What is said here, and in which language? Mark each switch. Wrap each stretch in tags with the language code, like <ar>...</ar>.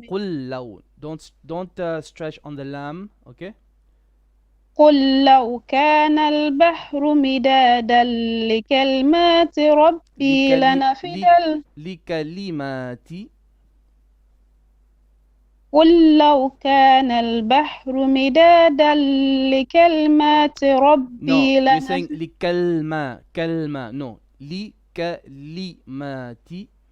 <ar>قل لو</ar> <en>don't stretch on the lam, okay.</en> <ar>قل لو كان البحر مدادا لكلمات ربي لكلماتي قل لو كان البحر مدادا لكلمات ربي</ar> <en>you're saying لكلمة no لكلماتي</en>